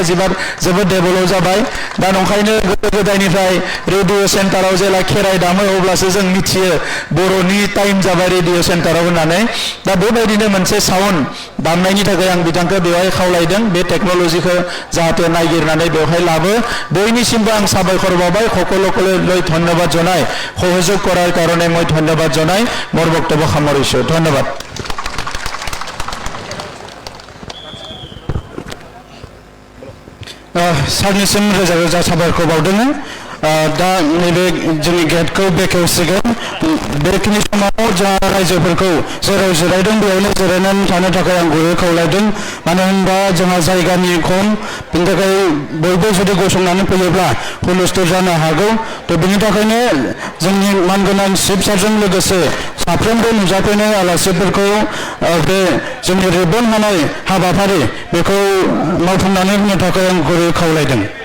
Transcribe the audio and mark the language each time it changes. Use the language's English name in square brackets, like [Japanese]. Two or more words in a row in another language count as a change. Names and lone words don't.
[Bodo] जोबोद डेभेलप जाबाय दा नंखायनो गोदो गोदायनिफ्राय रेडिअ सेन्टाराव जेला खेराइ दामो अब्लासो जों मिथियो बर'नि टाइम जाबाय रेडिअ सेन्टाराव होननानै दा बेबायदिनो मोनसे साउन्ड दामनायनि थाखाय आं बिथांखौ बेवहाय खावलायदों बे टेक्न'लजिखौ जाहाथे नागिरनानै बेवहाय लाबो बयनिसिमबो आं साबायखर बावबाय [Assamese] সকলোলৈ ধন্যবাদ জনাই সহযোগ কৰাৰ কাৰণে মই ধন্যবাদ জনাই মোৰ বক্তব্য সামৰিছোঁ ধন্যবাদ [Bodo] सारनिसिम रोजा रोजा साबायखर बावदों दा नैबे जोंनि गेटखौ बेखेवसिगोन बेखिनि समाव जोंहा रायजोफोरखौ जेराव जिरायदों बेयावनो जिरायनानै थानो थाखाय आं गुरै खावलायदों मानो होनबा जोंहा जायगानि खम बेनि थाखाय बयबो जुदि गसंनानै फैयोब्ला हुलस्थुल जानो हागौ थ' बेनि थाखायनो जोंनि मानगोनां चिफ सारजों लोगोसे साफ्रोमबो नुजाफैनाय आलासिफोरखौ बे जोंनि रिबन होनाय हाबाफारि बेखौ मावफुंनानै होनो थाखाय आं गुरै खावलायदों